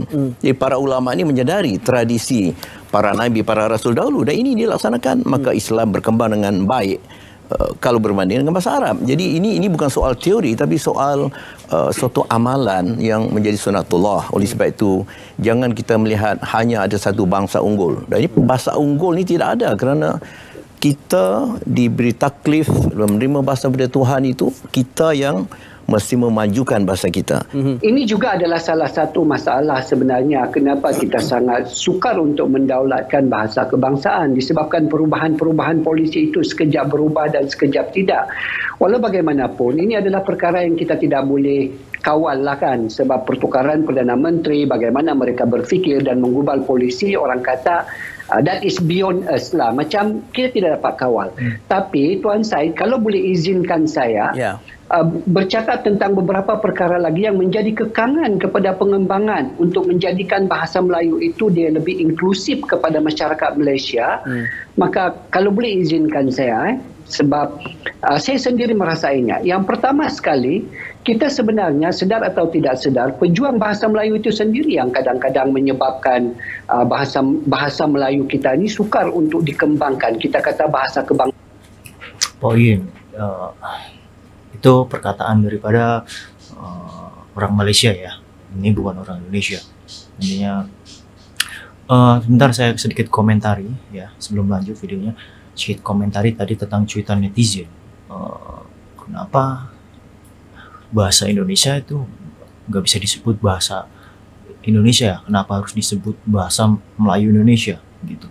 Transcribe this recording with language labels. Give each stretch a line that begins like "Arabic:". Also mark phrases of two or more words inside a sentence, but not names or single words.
Malay: Jadi para ulama ini menyadari tradisi para nabi, para rasul dahulu, dan ini dilaksanakan, maka Islam berkembang dengan baik kalau berbanding dengan bahasa Arab. Jadi ini bukan soal teori, tapi soal suatu amalan yang menjadi sunatullah. Oleh sebab itu, jangan kita melihat hanya ada satu bangsa unggul. Dan ini bahasa unggul ini tidak ada, kerana kita diberi taklif menerima bahasa daripada Tuhan itu, kita yang mesti memajukan bahasa kita. Ini juga adalah salah satu masalah sebenarnya kenapa kita sangat sukar untuk mendaulatkan bahasa kebangsaan, disebabkan perubahan-perubahan polisi itu sekejap berubah dan sekejap tidak. Walau bagaimanapun, ini adalah perkara yang kita tidak boleh kawal lah kan, sebab pertukaran Perdana Menteri, bagaimana mereka berfikir dan menggubal polisi, orang kata
English: that is beyond us
Malay: lah. Macam kita tidak dapat kawal. Tapi Tuan Syed, kalau boleh izinkan saya bercakap tentang beberapa perkara lagi yang menjadi kekangan kepada pengembangan untuk menjadikan bahasa Melayu itu dia lebih inklusif kepada masyarakat Malaysia. Maka kalau boleh izinkan saya, sebab saya sendiri merasainya. Yang pertama sekali, kita sebenarnya sedar atau tidak sedar, pejuang bahasa Melayu itu sendiri yang kadang-kadang menyebabkan bahasa Melayu kita ini sukar untuk dikembangkan. Kita kata bahasa kebangsaan.
Indonesian: Poin itu perkataan daripada orang Malaysia ya. Ini bukan orang Indonesia. Intinya sebentar saya sedikit komentari ya sebelum lanjut videonya. Sedikit komentari tadi tentang cuitan netizen. Kenapa bahasa Indonesia itu nggak bisa disebut bahasa Indonesia, kenapa harus disebut bahasa Melayu Indonesia gitu.